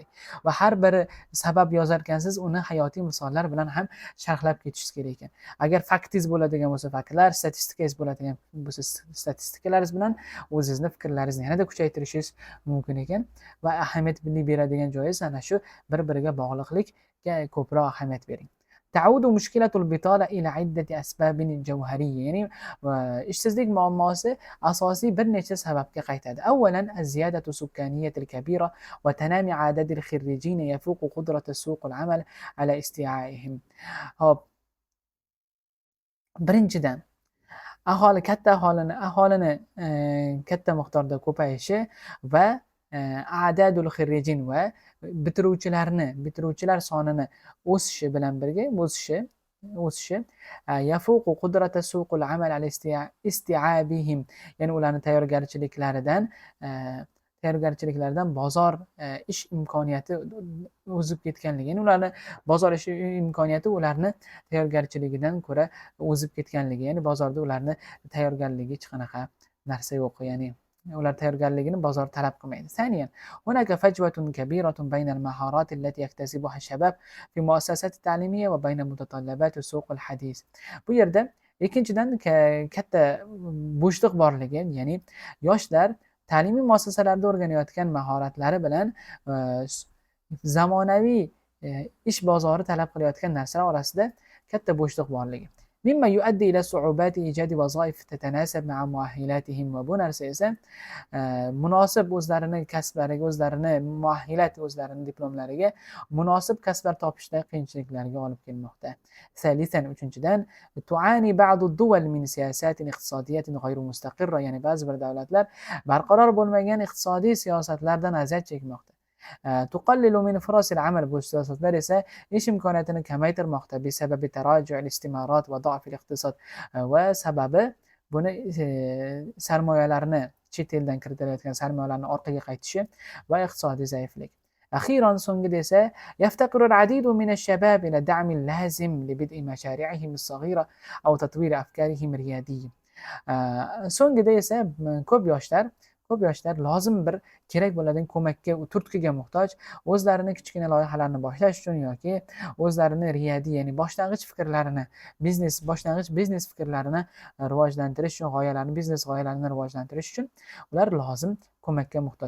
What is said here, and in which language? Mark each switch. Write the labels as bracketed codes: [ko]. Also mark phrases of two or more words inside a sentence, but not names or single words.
[uz] Va har bir sabab yozar ekansiz, uni hayotiy misollar bilan ham sharhlab ketishingiz kerak ekan. Agar faktingiz bo'ladigan bo'lsa, faktlar, statistikangiz bo'ladigan bo'lsa, statistikalaringiz bilan o'zingizni fikrlaringizni yanada kuchaytirishingiz mumkin ekan. Va ahamiyat beradigan joyingiz ana shu bir-biriga bog'liqlik ko'proq ahamiyat bering. [ar] تعود مشكلة البطالة إلى عدة أسباب جوهرية. [uz] يعني ishsizlik muammosi asosiy bir necha sababga qaytadi. [ar] أولا الزيادة السكانية الكبيرة وتنامي عدد الخريجين يفوق قدرة سوق العمل على استيعائهم. [uz] hop birinchidan aholini katta miqdorda ko'payishi va [ar] عدد الخريجين [uz] va bitiruvchilar sonini o'sishi bilan birga o'sishi [ar] يفوق قدرة سوق العمل على استيعابهم, [uz] ya'ni ularni tayyorgarchiliklaridan bozor ish imkoniyati o'zib ketganligi, ya'ni ularni bozor ish imkoniyati ularni tayyorgarchiligidan ko'ra o'zib ketganligi, ya'ni bozorda ularni tayyorgarligi hech qanaqa narsa yo'q, ya'ni ular tayyorgarligini bozor talab qilmaydi. [ar] ثانيا هناك فجوة كبيرة بين المهارات التي يكتسبها الشباب في المؤسسات التعليمية وبين متطلبات السوق الحديث. [uz] bu yerda ikkinchidan katta bo'shliq borligi, ya'ni yoshlar ta'limiy muassasalarda o'rganayotgan mahoratlari bilan zamonaviy ish bozori talab qilayotgan narsalar orasida katta bo'shliq borligi. [ar] مما يؤدي إلى صعوبات إيجاد وظائف تتناسب مع مؤهلاتهم. [uz] va bu narsa esa munosib o'zlarini kasblariga, o'zlarini muahhilat, o'zlarini diplomlariga munosib kasblar topishda qiyinchiliklarga olib kelmoqda. [ar] ثالثا uchinchidan تعاني بعض الدول من سياسات اقتصادية غير مستقرة. [uz] ya'ni ba'zi bir davlatlar barqaror bo'lmagan iqtisodiy siyosatlardan aziyat chekmoqda. [ar] تقلل من فرص العمل. [uz] bu siyosatlar esa ish imkoniyatini kamaytirmoqda. [ar] بسبب تراجع الاستثمارات وضعف الاقتصاد. [uz] va sababi buni sarmoyalarni, chet eldan kiritilayotgan sarmoyalarni orqaga qaytishi va iqtisodiy zaiflik. [ar] أخيرا [uz] so'nggida esa [ar] يفتقر العديد من الشباب إلى الدعم اللازم لبدء مشاريعهم الصغيرة أو تطوير أفكارهم الريادية. [uz] so'nggida esa ko'p yoshlar lozim bir kerak bo'ladigan ko'makka, turtkiga muhtoj, o'zlarini kichkina loyihalarni boshlash uchun yoki o'zlarini riyadiy, ya'ni boshlang'ich biznes fikrlarini rivojlantirish uchun, biznes g'oyalarini rivojlantirish uchun ular lozim ko'makka muhtoj.